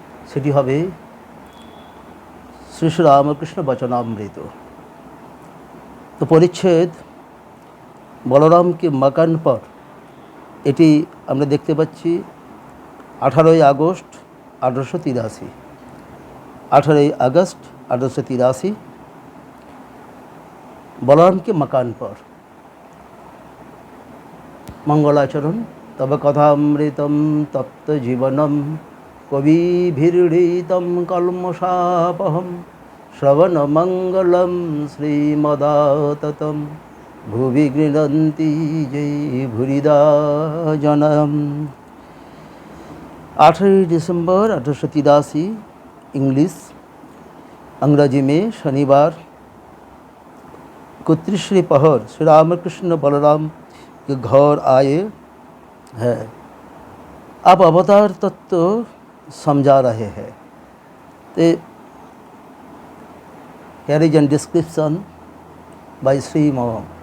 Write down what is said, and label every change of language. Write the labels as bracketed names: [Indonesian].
[Bangla] সেটি হবে শ্রী শ্রী রামকৃষ্ণ বচনামৃত। তো পরিচ্ছেদ বলরামকে মকান পর, এটি আমরা দেখতে পাচ্ছি 18 আগস্ট 1883। [Hindi] 18 আগস্ট 1883 बलराम के मकान पर। [Sanskrit] मंगलाचरण तब कथामृतम तप्त जीवनम कविभिरीडितं कल्मषापहं श्रवण मंगलम श्रीमदाततं भुवि गृह्णन्ति जय भूरिदा जनम। [Hindi] 18 दिसंबर 1883 इंग्लिश अंग्रेजी में शनिवार को तीसरे पहर श्री रामकृष्ण बलराम के घर आए हैं। अब अवतार तत्व समझा रहे हैं। [English] Here is a description by Srimo.